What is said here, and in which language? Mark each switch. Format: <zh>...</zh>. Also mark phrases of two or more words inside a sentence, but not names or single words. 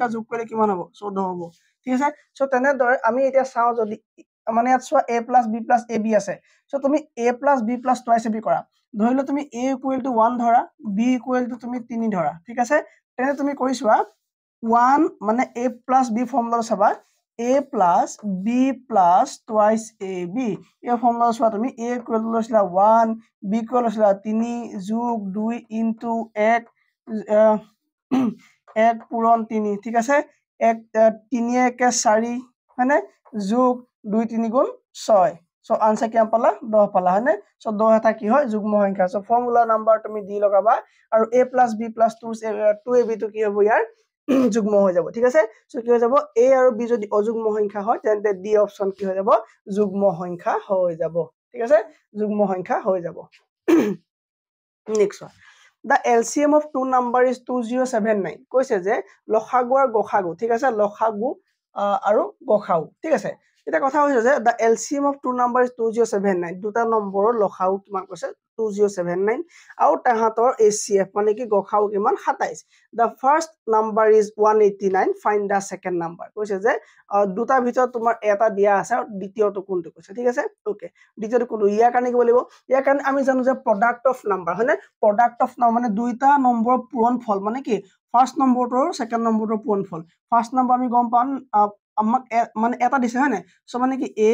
<as>যোগ কৰিলে কিমান হ'ব 14 হ'ব ঠিক আছে সো তেনে দৰে আমি এতিয়া চাও যদি মানে ইয়াত চোৱা a + b + ab আছে সো তুমি a + b + twice ab কৰা ধৰিলে তুমি a = 1 ধৰা b = তুমি 3 ধৰা ঠিক আছে তেনে তুমি কৰিছোৱা 1 মানে a + b ফৰ্মুলা চাবা a + b + twice ab এই ফৰ্মুলা চোৱা তুমি a = লৈছিলা 1 b লৈছিলা 3 + 2 * 1 1 পূৰণ 3 ঠিক আছে 1 3 1 4 হয়নে যোগ 2 3 গুণ 6 সো আনসার কিমান পালা 10 পালা হয়নে সো 10 এটা কি হয় যুগ্ম সংখ্যা সো</as> <en>formula number</en> <as>তুমি দি লগাবা আৰু a + b + 2ab তো কি হ'ব ইয়াৰ যুগ্ম হৈ যাব ঠিক আছে সো কি হৈ যাব a আৰু b যদি অযুগ্ম সংখ্যা হয় তেন্তে d অপচন কি হৈ যাব যুগ্ম সংখ্যা হৈ যাব ঠিক আছে যুগ্ম সংখ্যা হৈ যাব নেক্সট one</as> <en>the LCM of two number is 2079</en> <as>কৈছে যে লসাগু আৰু গসাগু ঠিক আছে লসাগু আৰু গসাগু ঠিক আছে এটা কথা হৈছে যে</as> <en>the LCM of two number is 2079</en> <as>দুটা নম্বৰৰ লসাগু কিমান কৈছে 2079 আৰু তাহাতৰ HCF মানে কি গসাগু কিমান 27</as> <en>the first number is 189 find the second number</en> <as>কৈছে যে দুটা ভিতৰত তোমাৰ এটা দিয়া আছে আৰু দ্বিতীয়টো কোনটো কৈছে ঠিক আছে ওকে দ্বিতীয়টো কোনটো ইয়াৰ কাৰণে কি বলিব ইয়াৰ কাৰণে আমি জানো যে</as> <en>product of number</en> <as>হয়নে</as> <en>product of number</en> <as>মানে দুইটা নম্বৰ পূৰণফল মানে কি ফাৰ্স্ট নম্বৰটো সেকেন্ড নম্বৰটো পূৰণফল</as> <en>first number</en> <as>আমি গম পাম আমাক মানে এটা দিছে হয়নে সো মানে কি a</as>